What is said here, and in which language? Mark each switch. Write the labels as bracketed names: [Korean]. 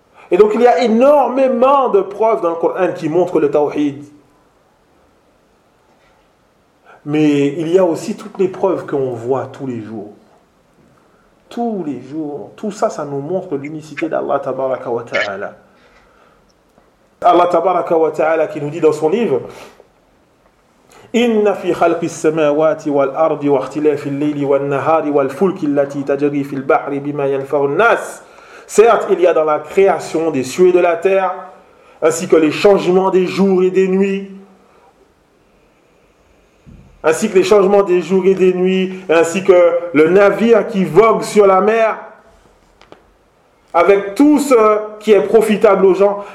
[French] Et donc il y a énormément de preuves dans le Qur'an qui montrent le tawhid. Mais il y a aussi toutes les preuves qu'on voit tous les jours. Tous les jours, tout ça, ça nous montre l'unicité d'Allah tabaraka wa ta'ala. [Arabic] Allah tabaraka wa ta'ala [French] qui nous dit dans son livre [Arabic] إن في خلق السماوات والأرض واختلاف الليل والنهار والفلك التي تجري في البحر بما ينفع الناس. [French] Certes, il y a dans la création des cieux et de la terre, ainsi que les changements des jours et des nuits, ainsi que les changements des jours et des nuits, ainsi que le navire qui vogue sur la mer, avec tout ce qui est profitable aux gens.